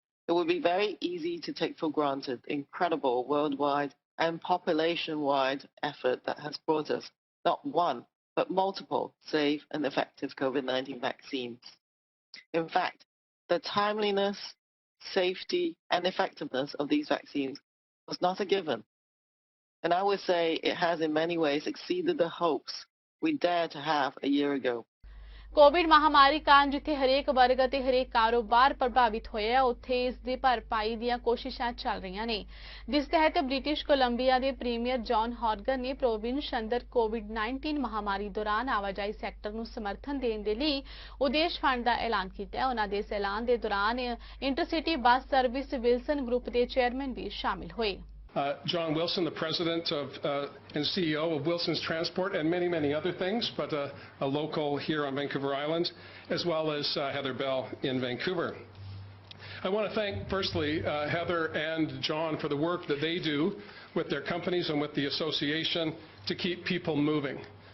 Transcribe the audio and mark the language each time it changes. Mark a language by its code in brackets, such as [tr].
[en] It would be very easy to take for granted the incredible worldwide and population-wide effort that has brought us not one, but multiple safe and effective COVID-19 vaccines. In fact, the timeliness, safety, and effectiveness of these vaccines was not a given. And I would say it has in many ways exceeded the hopes we dared to have a year ago. [pa] Covid ਮਹਾਮਾਰੀ ਕਾਰਨ ਜਿੱਥੇ ਹਰੇਕ ਵਰਗ ਅਤੇ ਹਰੇਕ ਕਾਰੋਬਾਰ ਪ੍ਰਭਾਵਿਤ ਹੋਇਆ ਉੱਥੇ ਇਸ ਦੀ ਭਰਪਾਈ ਦੀਆਂ ਕੋਸ਼ਿਸ਼ਾਂ ਚੱਲ ਰਹੀਆਂ ਨੇ ਜਿਸ ਤਹਿਤ ਬ੍ਰਿਟਿਸ਼ ਕੋਲੰਬੀਆ ਦੇ ਪ੍ਰੀਮੀਅਰ ਜੌਨ ਹੌਰਗਨ ਨੇ ਪ੍ਰੋਵਿੰਸ ਅੰਦਰ ਕੋਵਿਡ-19 ਮਹਾਮਾਰੀ ਦੌਰਾਨ ਆਵਾਜਾਈ ਸੈਕਟਰ ਨੂੰ ਸਮਰਥਨ ਦੇਣ ਦੇ ਲਈ ਉਦੇਸ਼ ਫੰਡ ਦਾ ਐਲਾਨ ਕੀਤਾ। ਉਹਨਾਂ ਦੇ ਇਸ ਐਲਾਨ ਦੇ ਦੌਰਾਨ intercity bus service Wilson group ਦੇ ਚੇਅਰਮੈਨ ਵੀ ਸ਼ਾਮਿਲ ਹੋਏ। [en] John Wilson, the president and CEO of Wilson's Transport and many, many other things, but a local here on Vancouver Island, as well as Heather Bell in Vancouver. I want to thank, firstly, Heather and John for the work that they do with their companies and with the association to keep people moving.